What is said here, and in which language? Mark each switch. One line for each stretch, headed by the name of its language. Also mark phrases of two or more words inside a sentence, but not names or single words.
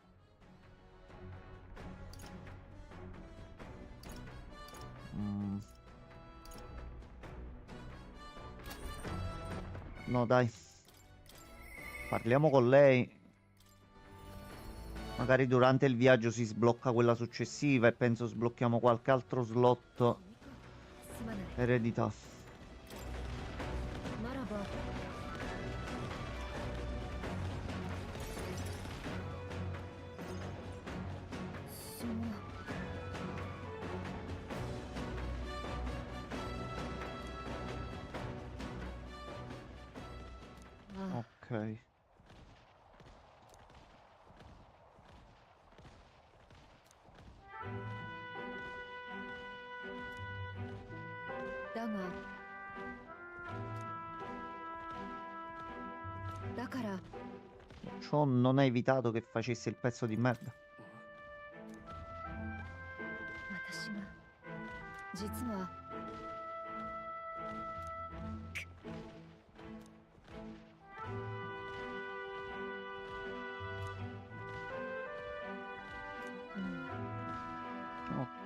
Italian: Mm. No, dai. Parliamo con lei. Magari durante il viaggio si sblocca quella successiva e penso sblocchiamo qualche altro slot
Japanese: すまない。
Italian: eredità.
Japanese: ならば。その。ああ、
Italian: Ok.
Japanese: だが。だから。
Italian: Ciò non ha evitato che facesse il pezzo di merda.
Japanese: 私が。実は。
Italian: Ok.